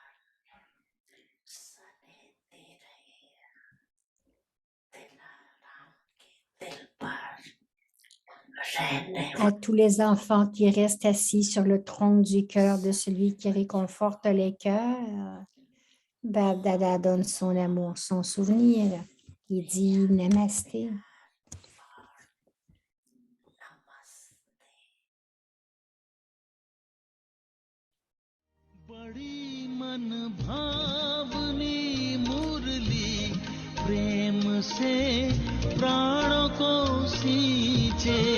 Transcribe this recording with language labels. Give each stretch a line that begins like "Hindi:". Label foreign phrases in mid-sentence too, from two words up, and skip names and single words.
French: À tous les enfants qui restent assis sur le trône du cœur de celui qui réconforte les cœurs, Babdada donne son amour, son souvenir. Il dit Namasté.
Hindi: बड़ी मन भावनी मुरली प्रेम से प्राणों को सींचे